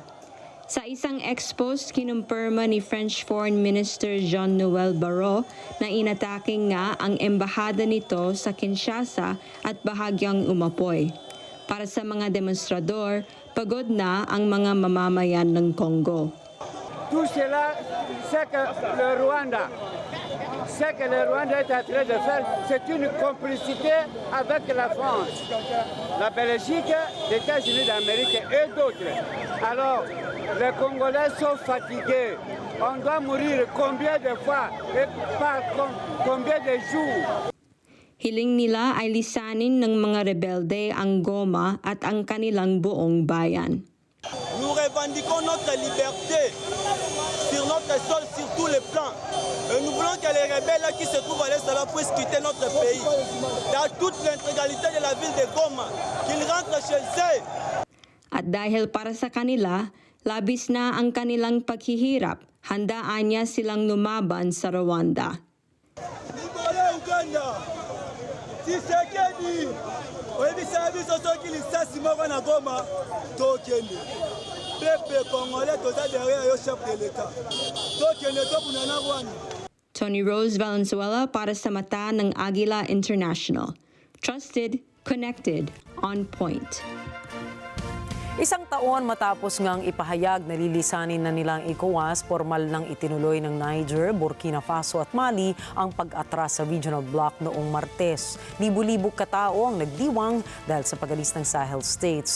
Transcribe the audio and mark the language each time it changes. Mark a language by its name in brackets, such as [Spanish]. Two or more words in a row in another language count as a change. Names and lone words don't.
[Filipino] Sa isang ex-post, kinumpirma ni [English] French Foreign Minister [Filipino] Jean-Noël Barrot na inataking nga ang embahada nito sa Kinshasa at bahagyang umapoy. Para sa mga demonstrador, pagod na ang mga mamamayan ng Congo. [French] Tout cela, c'est que le Rwanda est en train de faire, c'est une complicité avec la France, la Belgique, les États-Unis d'Amérique et d'autres. Alors, les Congolais sont fatigués. On doit mourir combien de fois et par combien de jours? [Filipino] Hiling nila ay lisanin ng mga rebelde ang Goma at ang kanilang buong bayan. [French] Nous revendiquons notre liberté sur notre sol, sur tous les plans. Et nous voulons que les rebelles qui se trouvent à l'est puissent quitter notre pays. Dans toute l'intégralité de la ville de Goma, qu'ils rentrent chez eux. [Filipino] At dahil para sa kanila, labis na ang kanilang paghihirap, handaan niya silang lumaban sa Rwanda. [Lingala] Uganda, Tshisekedi, oyebisa biso soki lisasi moko na Goma tokende. [French] Peuple congolais toza derrière yo chef de l'État. [Lingala] Tokende tobunana Rwanda. [Filipino] Tony Rose Valenzuela para sa mata ng Agila International. [English] Trusted, connected, on point. [Filipino] Isang taon matapos ngang ipahayag na lilisanin na nilang ECOWAS, formal nang itinuloy ng Niger, Burkina Faso at Mali ang pag-atras sa [English] regional bloc [Filipino] noong Martes. Libu-libu katao ang nagdiwang dahil sa pag-alis ng Sahel states.